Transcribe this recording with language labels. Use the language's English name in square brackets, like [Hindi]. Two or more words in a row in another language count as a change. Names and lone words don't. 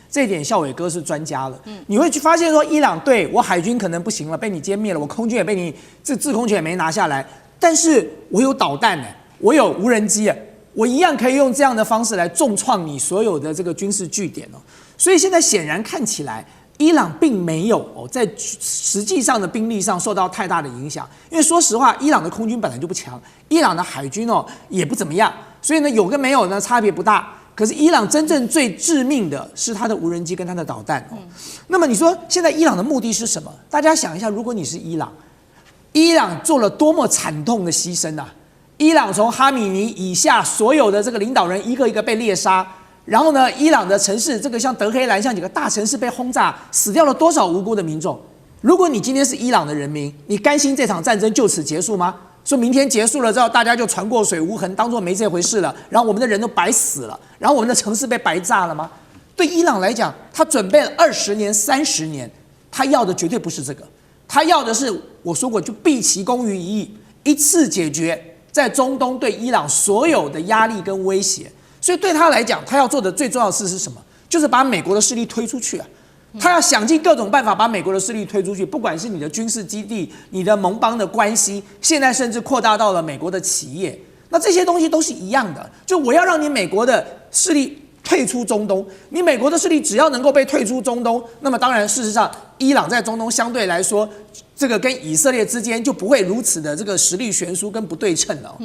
[Chinese] 這一點孝瑋哥是專家了。你會去發現說，伊朗對我海軍可能不行了，被你殲滅了，我空軍也被你這制空權也沒拿下來，但是我有導彈呢，我有無人機啊。我一樣可以用這樣的方式來重創你所有的這個軍事據點哦，所以現在顯然看起來，伊朗並沒有在實際上的兵力上受到太大的影響，因為說實話，伊朗的空軍本來就不強，伊朗的海軍也不怎麼樣，所以呢有跟沒有呢差別不大。可是伊朗真正最致命的是它的無人機跟它的導彈哦。那麼你說現在伊朗的目的是什麼？大家想一下，如果你是伊朗，伊朗做了多麼慘痛的犧牲啊！伊朗從哈米尼以下所有的這個領導人一個一個被獵殺，然後呢，伊朗的城市這個像德黑蘭像幾個大城市被轟炸，死掉了多少無辜的民眾？如果你今天是伊朗的人民，你甘心這場戰爭就此結束嗎？說明天結束了之後，大家就船過水無痕，當作沒這回事了，然後我們的人都白死了，然後我們的城市被白炸了嗎？對伊朗來講，他準備了20年、30年，他要的絕對不是這個，他要的是我說過，就畢其功於一役，一次解決在中東對伊朗所有的壓力跟威脅，所以對他來講，他要做的最重要的事是什麼？就是把美國的勢力推出去啊！他要想盡各種辦法把美國的勢力推出去，不管是你的軍事基地、你的盟邦的關係，現在甚至擴大到了美國的企業，那這些東西都是一樣的。就我要讓你美國的勢力退出中東，你美國的勢力只要能夠被退出中東，那麼当然事實上，伊朗在中東相對來說，這個跟以色列之間就不會如此的這個實力懸殊跟不對稱了。